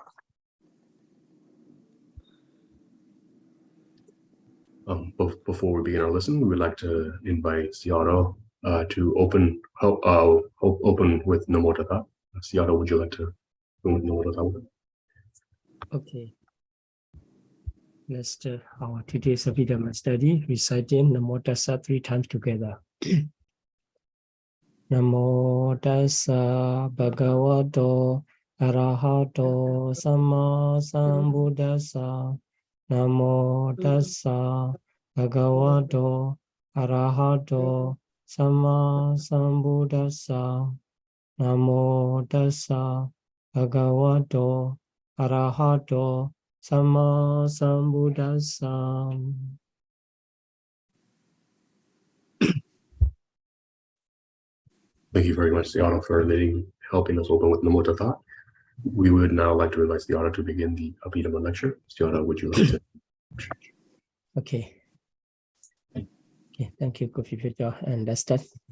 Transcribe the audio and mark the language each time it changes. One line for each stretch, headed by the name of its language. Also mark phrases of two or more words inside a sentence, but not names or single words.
English: Before we begin our lesson, we would like to invite Siara to open with Namo Tassa. Siara, would you like to open with Namo Tassa? Okay. Let's start our today's Abhidhamma study, reciting Namo Tassa 3 times together.
Pali: Namo Tassa Bhagavato Arahato Sama Sambuddhassa. Namo Tassa Bhagavato Arahato Sama Sambuddhassa. Namo Tassa Bhagavato Arahato Sama Sambuddhassa.
English: Thank you very much, Siara, for helping us open with Namo Tassa. We would now like to invite Siara to begin the Abhidhamma lecture. Siara, would you like to? Okay. Thank you, Paṭivedha. And let's start.